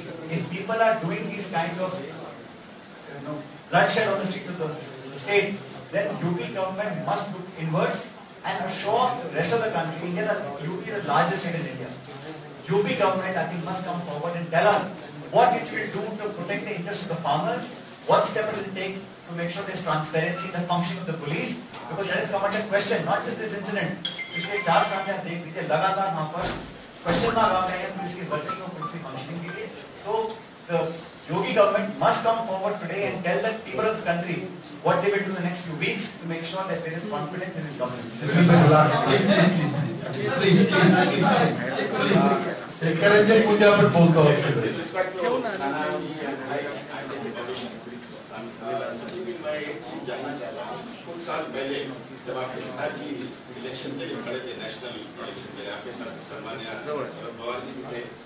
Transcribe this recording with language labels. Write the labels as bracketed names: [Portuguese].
[English] If people are doing these kinds of bloodshed on the streets of the state, then UP government must look inwards and assure the rest of the country. UP is the largest state in India. UP government, I think, must come forward and tell us what it will do to protect the interests of the farmers, what step it will take to make sure there's transparency in the function of the police, because that has come under question, not just this incident. [Hindi] पिछले 4 साल से आप देख लीजिए लगातार वहाँ पर question mark आ रहे हैं पुलिस की वर्किंग और पुलिस की फंक्शनिंग के लिए। [English] तो the Yogi government must come forward today and tell the people of this country what they will do in the next few weeks to make sure that there is confidence in his government. This will be the last. Please. [Hindi] Encourage पूजा पर बोलता हूँ। मैं एक चीज जानना चाहता हूँ, कुछ साल पहले जब आपके पिताजी इलेक्शन के लिए खड़े थे, नेशनल इलेक्शन के लिए, आपके साथ सम्मान्य शरद पवार जी भी थे।